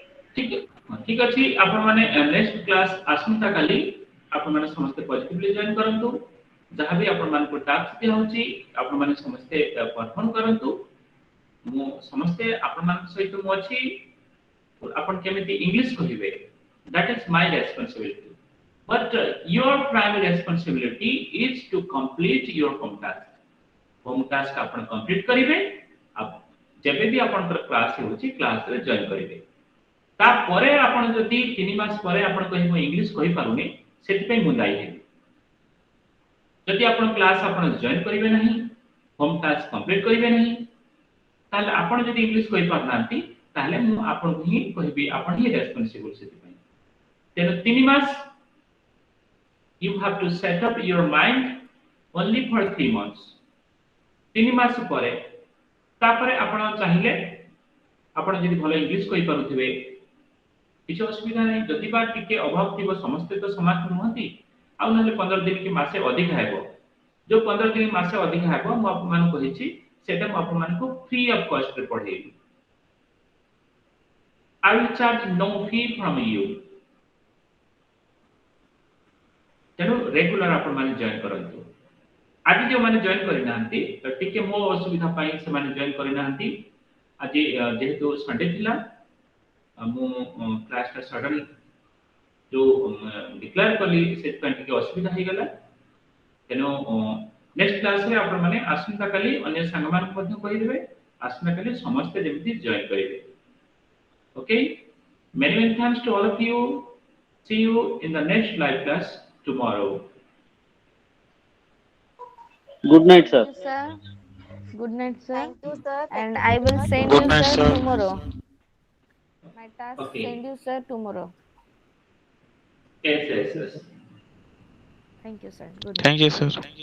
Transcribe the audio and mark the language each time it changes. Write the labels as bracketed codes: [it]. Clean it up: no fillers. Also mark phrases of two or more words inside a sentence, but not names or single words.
[or] ଠିକ ଅଛି ଆପଣମାନେ [en] next class [or] ଆସନ୍ତା କାଲି ଆପଣମାନେ ସମସ୍ତେ [en] positively join [or] କରନ୍ତୁ। ଯାହା ବି ଆପଣମାନଙ୍କୁ ଟାସ୍କ ଦିଆହଉଛି ଆପଣମାନେ ସମସ୍ତେ ପରଫର୍ମ କରନ୍ତୁ। ମୁଁ ସମସ୍ତେ ଆପଣମାନଙ୍କ ସହିତ ମୁଁ ଅଛି। ଆପଣ କେମିତି ଇଂଲିଶ କହିବେ [en] that is my responsibility but your primary responsibility is to complete your home task। home task [or] ଆପଣ କମ୍ପ୍ଲିଟ କରିବେ ଯେବେ ବି ଆପଣଙ୍କର କ୍ଲାସ ହେଉଛି କ୍ଲାସରେ ଜଏନ୍ କରିବେ। ତାପରେ ଆପଣ ଯଦି 3 ମାସ ପରେ ଆପଣ କହିବେ ମୁଁ ଇଂଲିଶ କହିପାରୁନି ସେଥିପାଇଁ ମୁଁ ଦାୟୀ ହେବି। ଯଦି ଆପଣ କ୍ଲାସ ଆପଣ ଜଏନ୍ କରିବେ ନାହିଁ [en] home task complete [or] କରିବେ ନାହିଁ ତାହେଲେ ଆପଣ ଯଦି ଇଂଲିଶ କହିପାରୁନାହାନ୍ତି ତାହେଲେ ମୁଁ ଆପଣଙ୍କୁ ହିଁ କହିବି ଆପଣ ହିଁ ରେସ୍ପନ୍ସିବଲ ସେଥିପାଇଁ। ତେଣୁ 3 ମାସ [en] you have to set up your mind only for 3 months। [or] 3 ମାସ ପରେ ତାପରେ ଆପଣ ଚାହିଁଲେ ଆପଣ ଯଦି ଭଲ ଇଂଲିଶ କହିପାରୁଥିବେ କିଛି ଅସୁବିଧା ନାହିଁ। ଯଦି ବା ଟିକେ ଅଭାବ ଥିବ ସମସ୍ତେ ତ ସମାନ ନୁହନ୍ତି ଆଉ ନହେଲେ 15 ଦିନ କି ମାସେ ଅଧିକା ହେବ। ଯୋଉ 15 ଦିନ ମାସେ ଅଧିକା ହେବ ମୁଁ ଆପଣମାନଙ୍କୁ କହିଛି ସେଟା ମୁଁ ଆପଣମାନଙ୍କୁ [en] free of cost-ରେ [or] ପଢେଇବି। [en] I will charge no fee from you। [or] ତେଣୁ ରେଗୁଲାର ଆପଣମାନେ ଜଏନ୍ କରନ୍ତୁ। ଆଜି ଯେଉଁମାନେ ଜଏନ୍ କରିନାହାନ୍ତି ଟିକେ ମୋ ଅସୁବିଧା ପାଇଁ ସେମାନେ ଜଏନ୍ କରିନାହାନ୍ତି। ଆଜି ଯେହେତୁ ସଣ୍ଡେ ଥିଲା ମୁଁ [en] class-ଟା sudden [or] ଯୋଉ ଡିକ୍ଲେୟାର କଲି ସେଥିପାଇଁ ଟିକେ ଅସୁବିଧା ହେଇଗଲା। ତେଣୁ [en] next class-ରେ [or] ଆପଣମାନେ ଆସନ୍ତାକାଲି ଅନ୍ୟ ସାଙ୍ଗମାନଙ୍କୁ ମଧ୍ୟ କହିଦେବେ ଆସନ୍ତାକାଲି ସମସ୍ତେ ଯେମିତି ଜଏନ୍ କରିବେ। [en] Okay, many thanks to all of you। See you in the next live class tomorrow। good night sir. Thank you, sir. Good night, sir. Thank you, sir. Thank And you I very will much. send Good you, night, sir, sir. tomorrow. My task Okay, send you, sir, tomorrow. yes। Thank you, sir. Good night. Thank you, sir.